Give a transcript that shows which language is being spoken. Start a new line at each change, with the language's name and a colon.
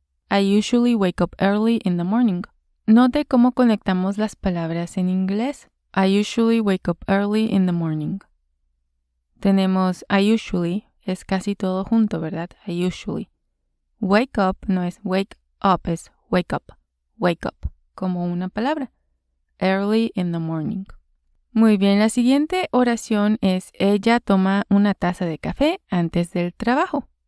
English: I usually wake up early in the morning.
Spanish: Note cómo conectamos las palabras en inglés.
English: I usually wake up early in the morning.
Spanish: Tenemos
English: I usually,
Spanish: es casi todo junto, ¿verdad?
English: I usually. Wake up
Spanish: no es
English: wake up, es wake up. Wake up,
Spanish: como una palabra.
English: Early in the morning.
Spanish: Muy bien, la siguiente oración es ella toma una taza de café antes del trabajo.